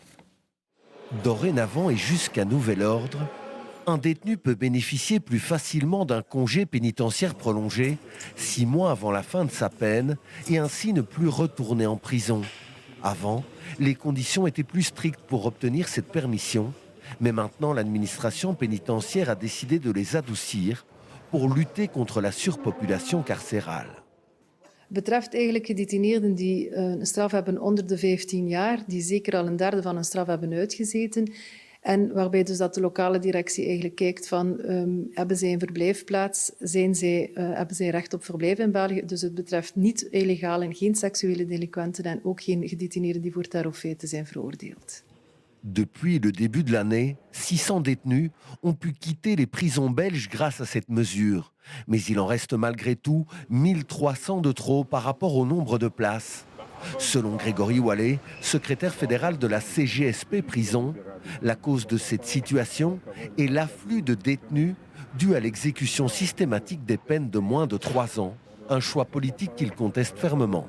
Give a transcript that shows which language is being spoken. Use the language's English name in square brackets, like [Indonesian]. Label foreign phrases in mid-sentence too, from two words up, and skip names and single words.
[French] Dorénavant et jusqu'à nouvel ordre, un détenu peut bénéficier plus facilement d'un congé pénitentiaire prolongé 6 mois avant la fin de sa peine et ainsi ne plus retourner en prison. Avant, les conditions étaient plus strictes pour obtenir cette permission, mais maintenant l'administration pénitentiaire a décidé de les adoucir pour lutter contre la surpopulation carcérale. [Dutch] Betreft eigenlijk gedetineerden die een straf hebben onder de 15 jaar, die zeker al een derde van hun straf hebben uitgezeten. En waarbij dus dat de lokale directie eigenlijk kijkt van hebben zij een verblijfplaats, hebben zij recht op verblijf in België. Dus het betreft niet illegale en geen seksuele delinquenten en ook geen gedetineerden die voor terrorfeiten zijn veroordeeld. [French] Depuis le début de l'année, 600 détenus ont pu quitter les prisons belges grâce à cette mesure. Mais il en reste malgré tout 1300 de trop par rapport au nombre de places. Selon Grégory Wallet, secrétaire fédéral de la CGSP Prison, la cause de cette situation est l'afflux de détenus dû à l'exécution systématique des peines de moins de 3 ans, un choix politique qu'il conteste fermement.